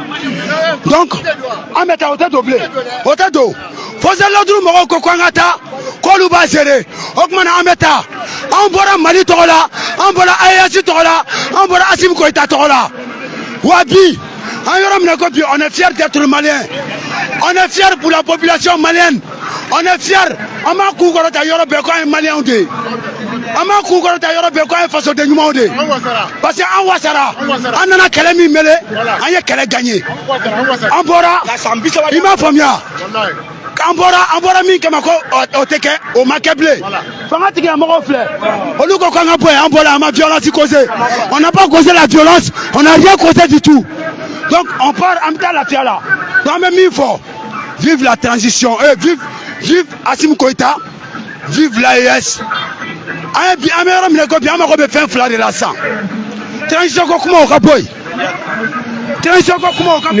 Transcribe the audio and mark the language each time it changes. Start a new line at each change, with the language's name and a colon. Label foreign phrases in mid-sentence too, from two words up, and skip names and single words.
Bambara: Donc an bɛ taa o tɛ don bilen. O tɛ don. Faustin Ladoum mɔgɔw ko k'an ka taa. K'olu b'a seere. O tuma na an bɛ taa. An bɔra Mali tɔgɔ la. An bɔra AES tɔgɔ la. An bɔra Assimi Goïta tɔgɔ la. Wa bi an yɔrɔ min na ko bi
French: on est fier d'être malien. On est fier pour la population malienne. On est fier.
Bambara: An b'a kun kɔrɔta yɔrɔ bɛɛ ko an ye maliyɛnw de ye. An b'a kun kɔrɔta yɔrɔ bɛɛ ko an ye fasoden ɲumanw de ye.
French: Parce que
Bambara: an wasara. An nana kɛlɛ min mêlé. An ye kɛlɛ gagné. An bɔra. I m'a faamuya. An bɔra min kama ko o tɛ kɛ o ma kɛ bilen. Fanga tigilamɔgɔw filɛ. Olu ko k'an ka bɔ yen an bɔra an ma
French: violence causer. On n'a pas causé la violence. On n'a rien causé du tout. Donc on part
Bambara: an bɛ taa lafiya la.
French: Donc
Bambara: an bɛ min fɔ.
French: Vive la transition. Vive Assimi Goïta. Vive l'AES.
Bambara: An bɛ yɔrɔ min na ko bi an mago bɛ fɛn fila de la sisan. Transition ko kuma o ka bɔ yen. Transition ko kuma o ka bɔ yen.